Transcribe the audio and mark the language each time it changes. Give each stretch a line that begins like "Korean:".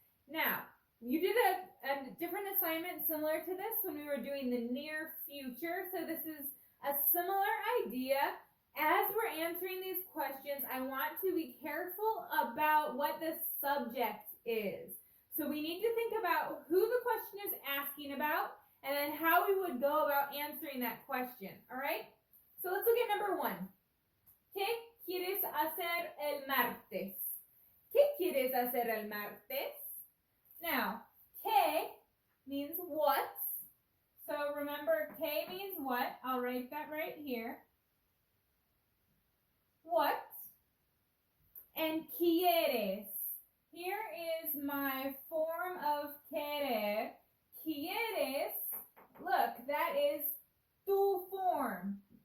English: Now, you did a different assignment similar to this when we were doing the near future, so this is a similar idea. As we're answering these questions, I want to be careful about what the subject is. So we need to think about who the question is asking about, and then how we would go about answering that question, all right? So let's look at number 1.
Spanish: ¿Qué quieres hacer el martes? ¿Qué quieres hacer el martes?
English: Now, ¿qué means what? So remember, ¿qué means what? I'll write that right here. What? And quieres. Here is my form of querer. Quieres, look, that is tu form.